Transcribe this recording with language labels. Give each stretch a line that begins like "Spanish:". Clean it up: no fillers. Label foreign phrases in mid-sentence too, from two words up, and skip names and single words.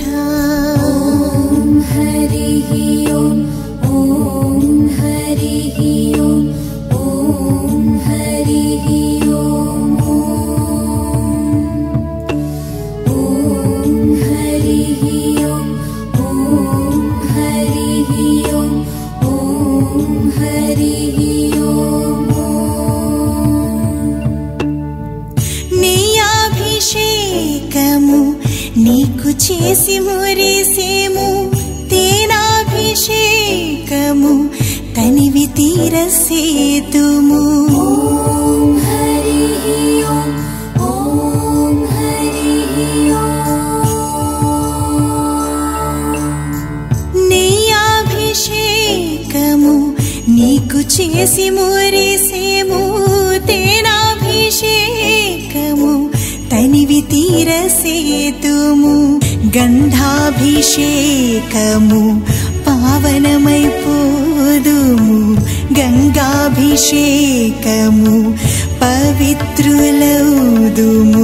Sanskrit: ॐ हरिः ॐ ॐ हरिः ॐ ॐ हरिः ॐ ॐ हरिः ॐ ॐ हरिः ॐ ॐ हरिः ॐ
Telugu: नेयाभिषेकमु నీకు చేసి మురిసేము తేనాభిషేకము తనివి తీరసేతుము
Sanskrit: ॐ हरिः ॐ ॐ हरिः
Telugu: నెయ్యాభిషేకము నీకు చేసి మురిసేము తేనాభిషేకము తనివి తీరసేతుము గంధాభిషేకము పావనమైపోదుము గంగాభిషేకము పవిత్రులౌదుము